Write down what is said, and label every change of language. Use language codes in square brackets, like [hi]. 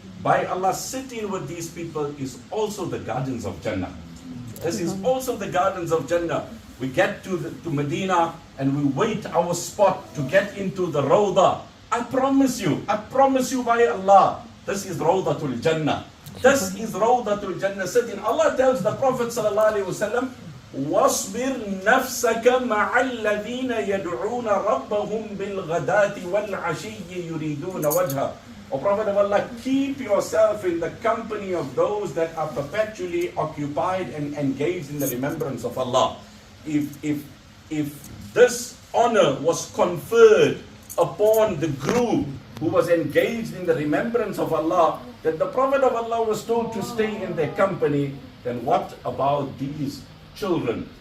[en] By Allah, sitting with these people is also the gardens of Jannah. This is also the gardens of Jannah. We get to Medina and we wait our spot to get into the Rawdah. I promise you by Allah, this is Rawdatul Jannah. This is Rawdatul Jannah sitting. Allah tells the Prophet ﷺ, [ar] وَاصْبِرْ نَفْسَكَ مَعَ الَّذِينَ يَدْعُونَ رَبَّهُمْ بِالْغَدَاةِ وَالْعَشِيِّ يُرِيدُونَ وَجْهَهُ. [en] O Prophet of Allah, keep yourself in the company of those that are perpetually occupied and engaged in the remembrance of Allah. If this honor was conferred upon the group who was engaged in the remembrance of Allah, that the Prophet of Allah was told to stay in their company, then what about these children?